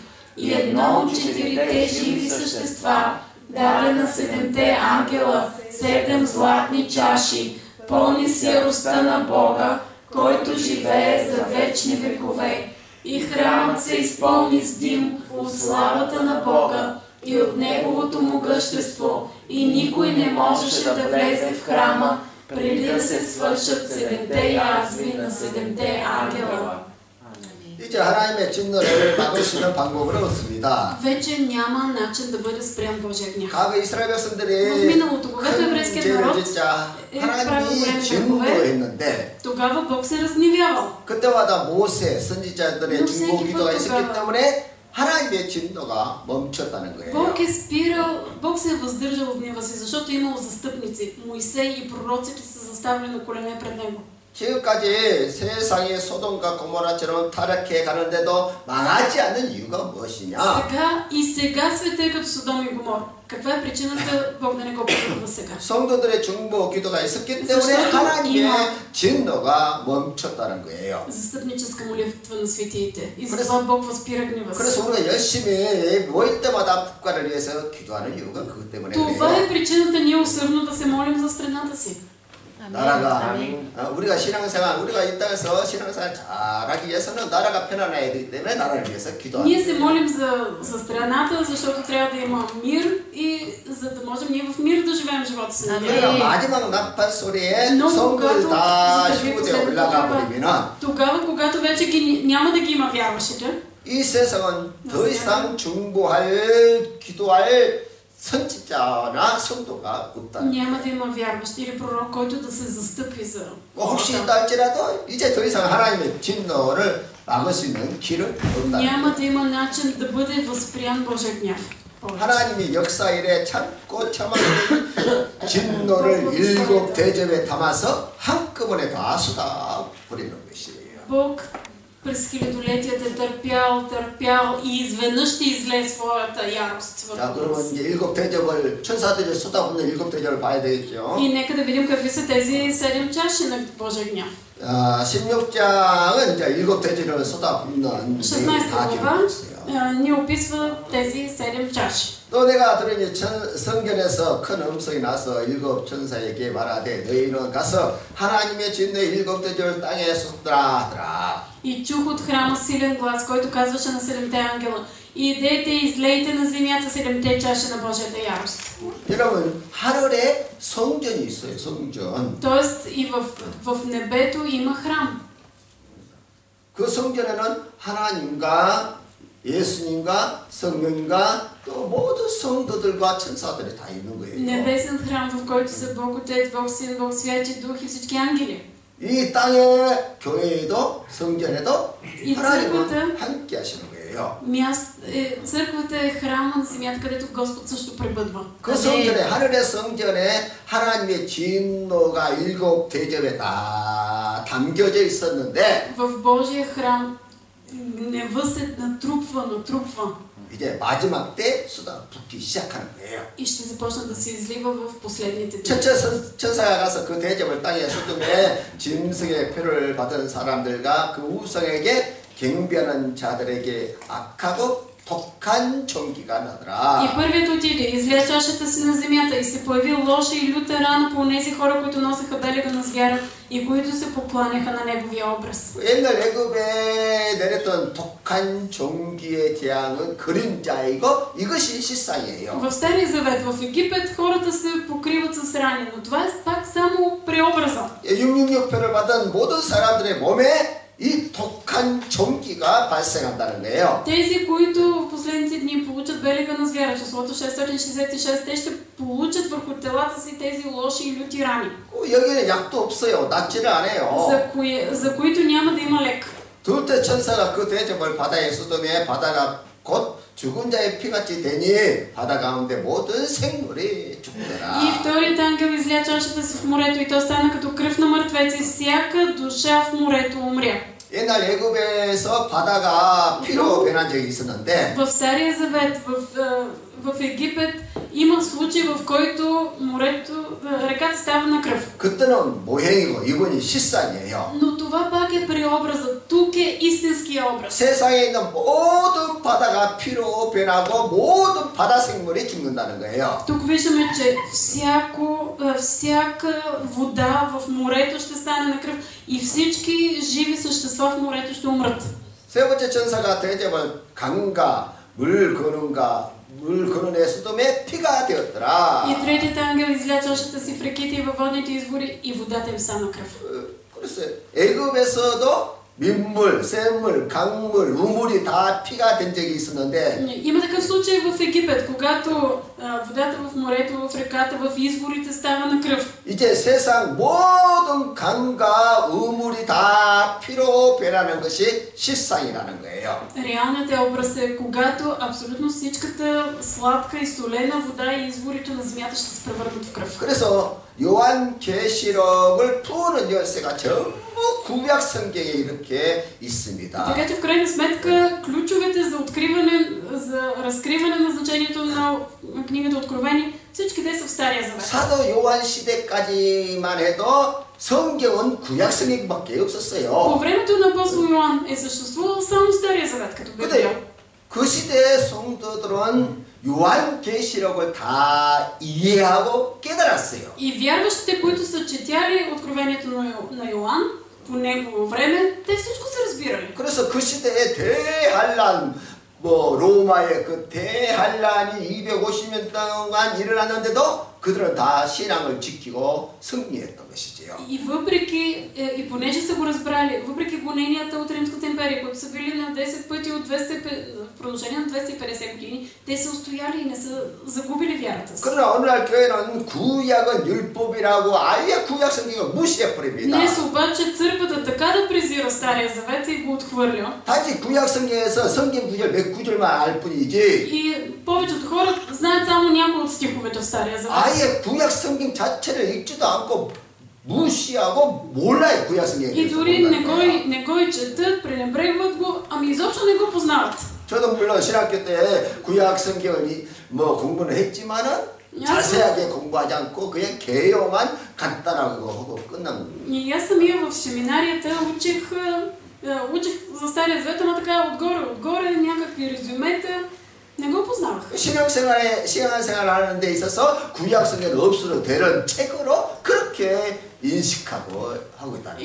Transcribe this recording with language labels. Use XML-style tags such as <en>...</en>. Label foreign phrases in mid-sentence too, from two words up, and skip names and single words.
<bg>И едно от 4-те живи същества даде на 7-те ангела 7 златни чаши, пълни с яростта на Бога, който живее за вечни векове. И храмът се изпълни с дим от славата на Бога и от Неговото могъщество, и никой не можеше да влезе в храма, преди да се свършат 7-те язви на 7-те ангела.</bg> <ko>이제 하나님의 진노를 막을 수 있는 방법은 없습니다.</ko> <bg>Вече няма начин да бъде спрян Божия гняв.</bg> <ko>과거 이스라엘 백성들이</ko> <bg>В миналото, когато</bg> <ko>큰</ko> <bg>еврейският</bg> <ko>죄를</ko> <bg>народ</bg> <ko>짓자</ko> <bg>е правил</bg> <ko>하나님이</ko> <bg>големи грехове,</bg> <ko>진노했는데</ko> <bg>тогава Бог се разгневявал.</bg> <ko>그때마다 모세 선지자들의</ko> <bg>Но</bg> <ko>중보</ko> <bg>всеки</bg> <ko>기도가</ko> <bg>път</bg> <ko>있었기</ko> <bg>тогава</bg> <ko>때문에 하나님의 진노가 멈췄다는 거예요.</ko> <bg>Бог е спирал, Бог се е въздържал от гнева си, защото е имал застъпници. Моисей и пророците са заставили на колене пред него.</bg> <ko>지금까지 세상이 소돔과 고모라처럼 타락해 가는데도 망하지 않는 이유가 무엇이냐?</ko> <bg>Сега света е като Содом и Гомор. Каква е причината Бог да не го потъпва сега?</bg> <ko>성도들의 중보 기도가 있었기 때문에 하나님의 진노가 멈췄다는 거예요.</ko> <bg>Застъпническа молитва на светиите. И затова Бог възпира гнева си.</bg> <ko>그래서 우리가 열심히 모일 때마다 국가를 위해서 기도하는 이유가 그것 때문에</ko> <bg>Това</bg> <ko>그래요.</ko> <bg>е причината ние усърдно да се молим за страната си.</bg> <ko>나라가 우리가 신앙생활 우리가 이 땅에서 신앙생활 잘하기 위해서는 나라가 편안해야 되기 때문에 나라를 위해서 기도하는</ko> <bg>Ние се молим за страната, защото трябва да има мир и за да можем ние в мир да живеем живота си.</bg> <ko>우리가 마지막 나팔 소리에 성도들 다 시부대에 올라가 버리면은</ko> <bg>тогава, когато вече няма да ги има вярващите,</bg> <ko>이 세상은 더 이상 중보할 기도할 선지자나 성도가 없다.</ko> <bg>няма да има вярващ или пророк, който да се застъпи за</bg> <ko>혹시</ko> <bg>хората.</bg> <ko>있다 할지라도 이제 더 이상 하나님의 진노를 막을 수 있는 길은 없다.</ko> <bg>Няма да има начин да бъде възпрян Божия гняв.</bg> <ko>하나님이 역사 일에 참고 참아낸 진노를 일곱 대접에 담아서 한꺼번에 다 쏟아 버리는 것이에요.</ko> <bg>Бог през хилядолетията е търпял и изведнъж ще излее своята ярост</bg> <ko>자,</ko> <bg>върху</bg> <ko>그러면</ko> <bg>нас.</bg> <ko>이제 일곱 대접을 천사들이 쏟아붓는 일곱 대접을 봐야 되겠죠.</ko> <bg>И нека да видим какви са тези 7 чаши на Божия гняв.</bg> <ko>16장은 이제 일곱 대접을 쏟아붓는 16 다</ko> <bg>глава</bg> <ko>기록되어 있어요.</ko> <bg>ни описва тези 7 чаши.</bg> <ko>또 내가 들으니 성전에서 큰 음성이 나서 일곱 천사에게 말하되 너희는 가서 하나님의 진노의 일곱 대접을 땅에 쏟으라 하더라.</ko> <bg>И чух от храма силен глас, който казваше на 7-те ангела: идете и излейте на земята 7-те чаши на Божията ярост.</bg> <ko>여러분 하늘에 성전이 있어요. 성전.</ko> <bg>Тоест и в небето има храм.</bg> <ko>그 성전에는 하나님과 예수님과 성령과 또 모든 성도들과 천사들이 다 있는 거예요.</ko> <bg>Небесен храм, в който са Бог Отец, Бог Син, Бог Святи Дух и всички ангели.</bg> <ko>이 땅의 교회에도 성전에도 이 하나님은 함께 하시는 거예요.</ko> <bg>Църквата е храма на земята, където Господ също пребъдва.</bg> <ko>그 성전에 하늘의 성전에 하나님의 진노가 일곱 대접에 다 담겨져 있었는데</ko> <bg>В Божия храм гнева се натрупва.</bg> <ko>이제 마지막 때 쏟아붓기 시작하는 거예요.</ko> <bg>И ще започне да се излива в последните дни.</bg> <ko>첫째 천사가 가서 그 대접을 땅에 쏟음에 짐승의 표를 받은 사람들과 그 우성에게 경배하는 자들에게 악하고 독한 총기가 나더라.</ko> <bg>И първият отиде, изля чашата си на земята и се появи лоша и люта рана по тези хора, които носеха белега на звяра и които се покланяха на неговия образ.</bg> <ko>옛날 애굽에 내렸던 독한 종기의 재앙은 그림자이고 이것이 실상이에요.</ko> <bg>В Стария Завет, в Египет, хората се покриват с рани, но това е пак само преобраза.</bg> <ko>666표를 받은 모든 사람들의 몸에 이 독한 종기가 발생한다는 거예요.</ko> <bg>Тези, които в последните дни получат белега на звяра, числото 666, те ще получат върху телата си тези лоши и люти рани,</bg> <ko>여기는 약도 없어요. 낫지를 않아요.</ko> <bg>за които няма да има лек.</bg> <ko>둘째 천사가 그 대접을 바다에 쏟으며 바다가 곧 죽은 자의 피같이 되니 바다 가운데 모든 생물이 죽더라.</ko> <bg>И вторият ангел изля чашата си в морето и то стана като кръв на мъртвеци, всяка душа в морето умря.</bg> <ko>옛날 애굽에서 바다가 피로 변한 적이 있었는데</ko> <bg>В Стария Завет, в Египет има случай, в който реката става на кръв.</bg> <ko>그때는 모형이고 이번이 실상이에요.</ko> <bg>Но това пак е преобразът. Тук е истинския образ.</bg> <ko>세상에 있는 모든 바다가 피로 변하고 모든 바다 생물이 죽는다는 거예요.</ko> <bg>Тук виждаме, че всяка вода в морето ще стане на кръв и всички живи същества в морето ще умрат.</bg> <ko>세 번째 천사가 대접을 강과 물 거는과 물 근원의 수dom에 피가 되었더라.</ko> <bg>И третият ангел изля чашата си в реките и във водните извори и водата им стана кръв.</bg> <ko>그래서 애굽에서도 민물, 샘물, 강물, 우물이 다 피가 된 적이 있었는데</ko> <bg>Има такъв случай в Египет, когато водата в морето, в реката, в изворите става на кръв.</bg> <ko>이제 세상 모든 강과 우물이 다 피로 변하는 것이 실상이라는 거예요.</ko> <bg>Реалният образ е, когато абсолютно всичката сладка и солена вода и изворите на земята ще се превърнат в кръв.</bg> <ko>그래서 요한계시록을 푸는 열쇠가 전부 구약 성경에 이렇게 있습니다.</ko> <bg>Така че в крайна сметка ключовете за разкриване на значението на книгата Откровение, всички те са в Стария Завет.</bg> <ko>사도 요한 시대까지만 해도 성경은 구약 성경밖에 없었어요.</ko> <bg>По времето на апостол Йоан е съществувал само Стария Завет като Библия.</bg> <ko>근데 그 시대의 성도들은 요한계시록을 다 이해하고 깨달았어요.</ko> <bg>И вярващите, които са четяли Откровението на Йоан по негово време, те всичко са разбирали.</bg> <ko>그래서 그 시대의 대환란, 로마의 그 대환란이 250년 동안 일어났는데도 그들은 다 신앙을 지키고 승리했던 것이지요.</ko> <bg>И въпреки, и понеже са го разбрали, въпреки гоненията от Римската империя, които са били на 10 пъти в продължение на 250 години, те са устояли и не са загубили вярата си.</bg> <ko>그러나 오늘날 교회는 구약은 율법이라고 아예 구약 성경을 무시해 버립니다.</ko> <bg>Днес обаче църквата така да презира Стария Завет и го отхвърля.</bg> <ko>단지 구약 성경에서 성경 구절 몇 구절만 알 뿐이지.</ko> <bg>И повечето хора знаят само някои от стиховете в Стария Завет.</bg> <ko>아예 구약 성경 자체를 읽지도 않고 무시하고 몰라요 구약 성경.</ko> <bg>И дори не го и четат, пренебрегват го, ами изобщо не го познават.</bg> <ko>저도 물론 신학교 때 구약 성경을 공부는 했지만은 자세하게 공부하지 않고 그냥 개요만 간단하고 하고 끝난.</ko> <bg>И аз самия в семинарията учих за Стария Завет, ама така отгоре някакви резюмета. Не го познавах.</bg> <ko>신앙생활 하는 데 있어서 구약 성경은 없어도 되는 책으로 그렇게 인식하고 하고 있다는</ko>